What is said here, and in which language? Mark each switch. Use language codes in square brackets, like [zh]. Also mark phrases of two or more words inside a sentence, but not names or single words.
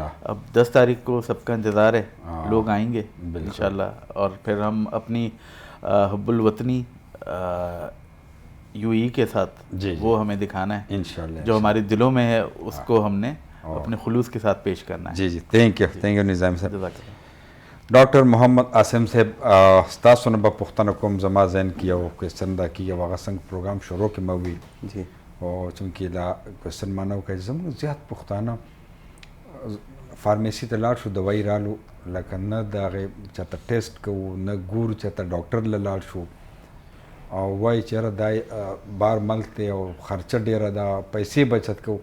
[ur] اب 10 تاریخ کو سب کا انتظار ہے, لوگ آئیں گے انشاءاللہ, اور پھر ہم اپنی حب الوطنی یو ای کے ساتھ وہ ہمیں دکھانا ہے انشاءاللہ, جو ہمارے دلوں میں ہے اس کو ہم نے اپنے خلوص کے ساتھ پیش کرنا ہے. جی [en] thank you [ur] نظام صاحب. [ps] ڈاکٹر محمد عاصم صاحب ستاسو نه به پوښتنه کوم زما ذهن کې یو کوېسچن دا کېږي او هغه څنګه پروګرام شروع کې مې وي جی او چونکې دا کوېسچن ما نه وکړ زموږ زیات پښتانه فارمیسي ته لاړ شو دوايي رالو لکه نه د هغې چاته ټیسټ کوو نه ګورو چاته ډاکټر له لاړ شو او وایي چې یاره دا بار ملک دی او خرچه ډېره ده پیسې بچت کوو.